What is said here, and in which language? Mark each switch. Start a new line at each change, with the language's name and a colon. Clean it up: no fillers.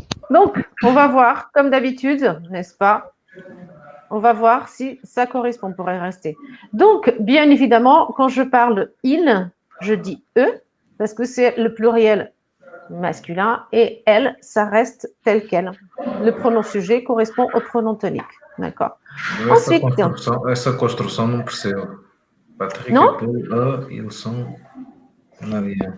French: Donc, on va voir, comme d'habitude, n'est-ce pas? On va voir si ça correspond, on pourrait rester. Donc, bien évidemment, quand je parle il, je dis eux, parce que c'est le pluriel masculin, et elle, ça reste tel quel. Le pronom sujet correspond au pronom tonique. D'accord.
Portuguese: Ensuite, essa construção não percebo.
French: Patrick non? et Paul, ils sont canadiens.